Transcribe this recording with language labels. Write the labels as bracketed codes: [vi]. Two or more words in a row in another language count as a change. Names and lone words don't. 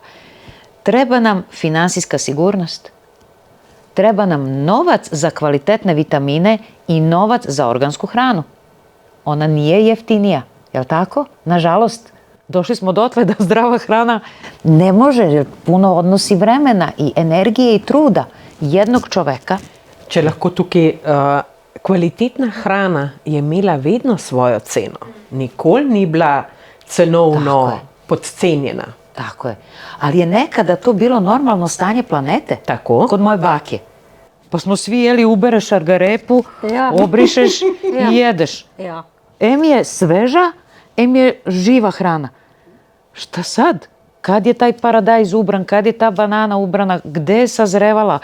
[sr] Treba nam finansijska sigurnost, treba nam novac za kvalitetne vitamine i novac za organsku hranu. Ona nije jeftinija, jel tako? Nažalost, došli smo dotle da zdrava hrana ne može, jer puno odnosi vremena i energije i truda jednog čoveka. [sl] Če lahko tukaj kvalitetna hrana je imela vedno svojo ceno. Nikoli ni bila cenovno podcenjena. Tako je. [sr] Ali je nekada to bilo normalno stanje planete. Tako. Kod moje bake. Pa smo svi jeli, ubereš šargarepu, obrišeš i jedeš. [sl] Ja. [sr] Em je sveža, em je živa hrana. Šta sad? Kad je taj paradajz ubran, kad je ta banana ubrana, gde je sazrevala?